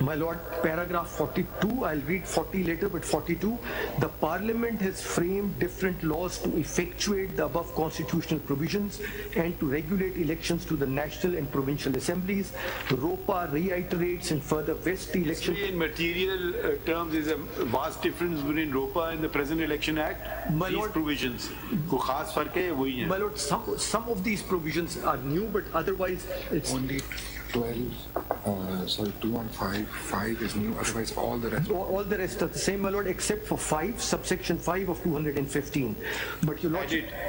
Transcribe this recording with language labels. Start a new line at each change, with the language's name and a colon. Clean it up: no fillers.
English: My lord, paragraph 42, I'll read 40 later, but 42, the parliament has framed different laws to effectuate the above constitutional provisions and to regulate elections to the national and provincial assemblies. ROPA reiterates and further vests the election. In material terms, is a vast difference between ROPA and the present election act. My these lord,
Hindi: provisions, कोई खास फर्क है वही है.
English: My lord, some of these provisions are new, but otherwise it's only 215 is new, otherwise all the rest. All the rest are the same, my lord, except for 5, subsection 5 of 215. But your lordship.